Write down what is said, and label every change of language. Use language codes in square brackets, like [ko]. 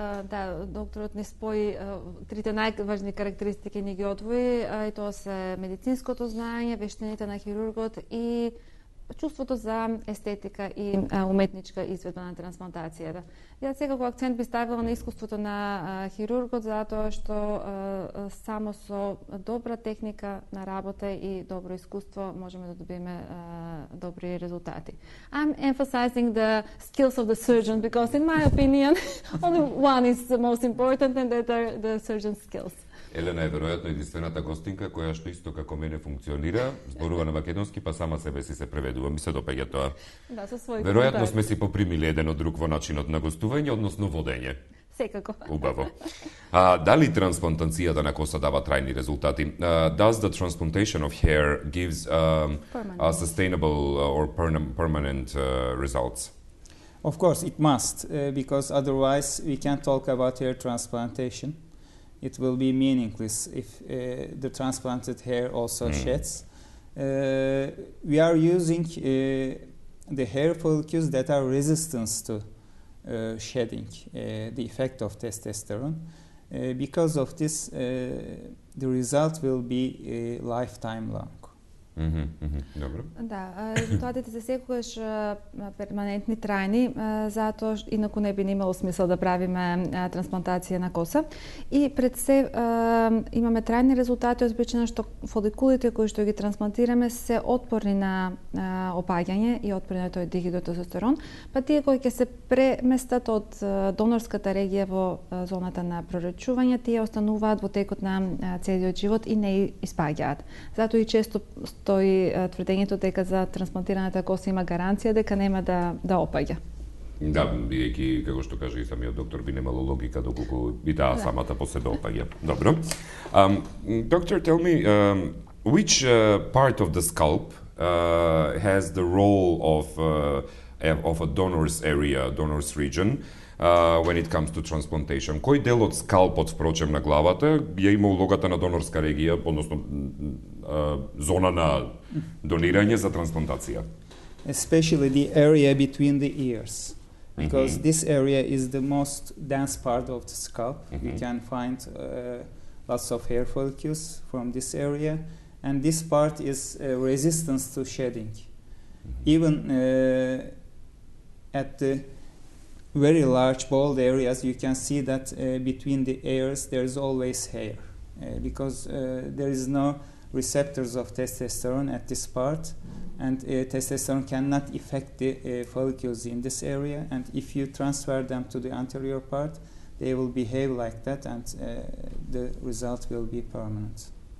[mk] Да, докторот не спои трите најважни карактеристики, ни ги одвои, и тоа се медицинското знаење, вештините на хирургот и чувството за естетика и уметничка изведба на трансплантацијата. Јас секако акцент би ставила на искуството на хирургот, затоа што само со добра техника на работа и добро искуство можеме да добиеме добри резултати. [en] I'm emphasizing the skills of the surgeon because in my opinion only one is the most important and that are the surgeon's skills. [mk] Елена е веројатно единствената гостинка која што исто како мене функционира, зборува на македонски, па сама себе си се преведува, ми се допаѓа тоа. Да, со свој Веројатно сме си попримили еден од друг во начинот на гостување, односно водење. Секако. Убаво. Дали трансплантацијата на коса дава трајни резултати? [en] Does the transplantation of hair gives a sustainable or permanent results? Of course, it must, because otherwise we can't talk about hair transplantation. It will be meaningless if the transplanted hair also sheds. We are using the hair follicles that are resistant to shedding, the effect of testosterone. Because of this, the result will be lifetime long. [mk] Добро. Да, резултатите се секогаш перманентни, трајни, затоа инаку не би имало смисол да правиме трансплантација на коса. И пред се имаме трајни резултати од причина што фоликулите кои што ги трансплантираме се отпорни на опаѓање и отпорни на тој дихидротестостерон, па тие кои ќе се преместат од донорската регија во зоната на прорачување, тие остануваат во текот на целиот живот и не испаѓаат. Затоа и често стои тврдењето дека за трансплантираната коса има гаранција дека нема да опаѓа. Да, бидејќи, како што кажа и самиот доктор, би немало логика доколку и таа самата после да опаѓа. Добро. [en] Doctor, tell me, which part of the scalp has the role of a donor's area, donor's region, when it comes to transplantation? [mk] Кој дел од скалпот, впрочем, на главата ја има улогата на донорска регија, односно зона на донирање за трансплантација? [en] Especially the area between the ears, because this area is the most dense part of the scalp. You can find lots of hair follicles from this area, and this part is resistant to shedding. Even at the very large bald areas, you can see that between the ears there is always hair, because there is no receptors of testosterone at this part, and testosterone cannot affect the follicles in this area, and if you transfer them to the anterior part, they will behave like that, and the result will be permanent.